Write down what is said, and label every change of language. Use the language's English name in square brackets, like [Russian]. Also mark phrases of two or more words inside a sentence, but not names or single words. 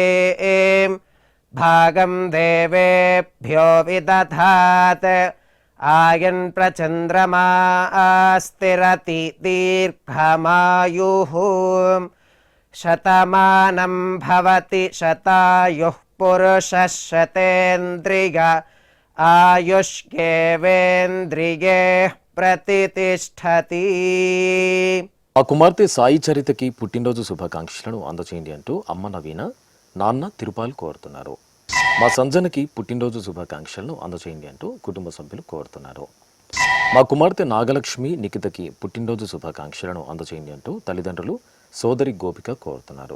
[Sanskrit] भागं देवेभ्यो विदधात् आयन् प्रचन्द्रमा स्थिरति दीर्घमायुः शतमानं भवति शतायुः पुरुषः शतेन्द्रिय आयुष्येवेन्द्रिये ప్రతిష్టతి. [Telugu] ఆ కుమార్తె సాయి చరితకి పుట్టినరోజు శుభాకాంక్షలను అందచేయండి అంటూ అమ్మ నవీన, నాన్న తిరుపాల్ కోరుతున్నారు. మా సంజనకి పుట్టినరోజు శుభాకాంక్షలను అందచేయండి అంటూ కుటుంబ సభ్యులు కోరుతున్నారు. మా కుమార్తె నాగలక్ష్మి నిఖితకి పుట్టినరోజు శుభాకాంక్షలను అందచేయండి అంటూ తల్లిదండ్రులు సోదరి గోపిక కోరుతున్నారు.